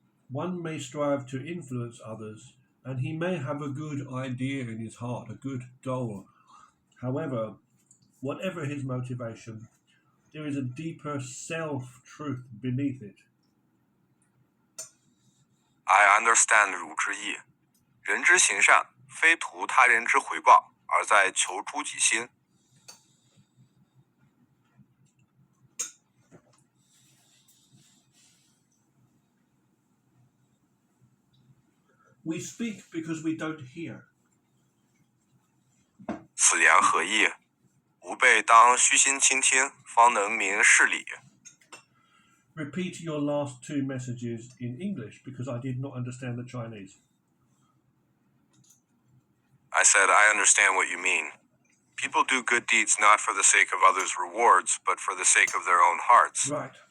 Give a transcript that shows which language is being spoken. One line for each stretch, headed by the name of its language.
English: One may strive to influence others, and he may have a good idea in his heart, a good goal. However, whatever his motivation, there is a deeper self-truth beneath it. I understand
Literary Chinese: 汝之意。人之行善，非图他人之回报，而在求诸己心。
English: We speak because we don't hear.
Literary Chinese: 此言何意？吾辈当虚心倾听，方能明事理。
English: Repeat your last two messages in English because I did not understand the Chinese. I said, I understand what you mean. People do good deeds not for the sake of others' rewards, but for the sake of their own hearts. Right.